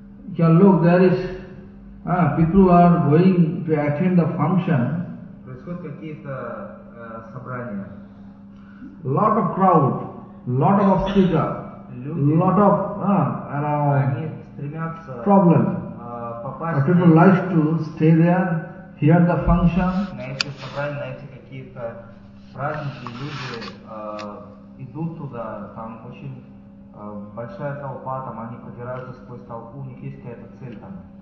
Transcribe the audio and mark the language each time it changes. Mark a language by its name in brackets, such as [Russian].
[English] you can look, there is, people who are going to attend the function, [Russian] происходят какие-то собрания, [English] lot of crowd, lot of obstacles, lot of problem. Are people like to stay there, hear the function? [Russian] На эти собрания, на эти какие-то праздники люди идут туда, там очень большая толпа, там они продираются сквозь толпу, у них есть какая-то цель там.